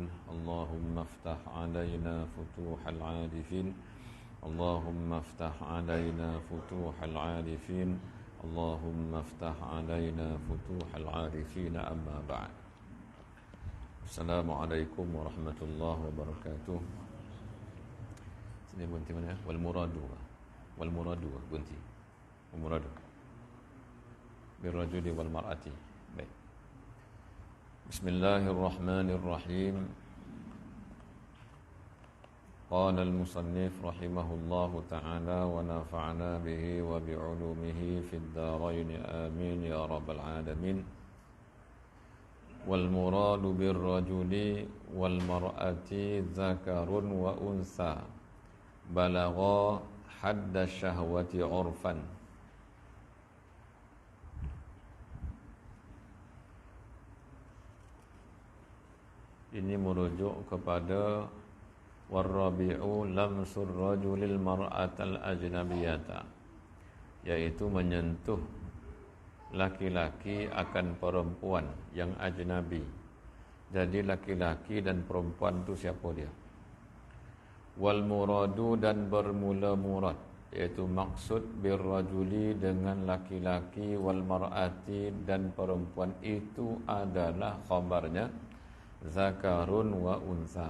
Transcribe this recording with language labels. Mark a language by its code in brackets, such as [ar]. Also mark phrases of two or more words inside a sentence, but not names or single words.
[ar] اللهم افتح علينا فتوح العارفين. اللهم افتح علينا فتوح العارفين. اللهم افتح علينا فتوح العارفين. أما بعد. السلام عليكم ورحمة الله وبركاته. [id] Sini bunti mana? [ar] والمراد [id] bunti. [ar] والمراد بالرجل والمرأة. [id] Baik. [ar] Bismillahirrahmanirrahim. قال المصنف رحمه الله تعالى ونفعنا به وبعلومه في الدارين آمين يا رب العالمين. والمراد بالرجل والمرأة ذكر وأنثى بلغا حد الشهوة عرفا. [id] Ini merujuk kepada [ar] والرابع لمس الرجل المرأة الأجنبية, [id] yaitu menyentuh laki-laki akan perempuan yang ajnabi. Jadi laki-laki dan perempuan itu siapa dia? [ar] والمراد, [id] dan bermula murad, yaitu maksud birrajuli dengan laki-laki, [ar] والمرأة [id] dan perempuan itu adalah khabarnya [ar] ذكر وأنثى.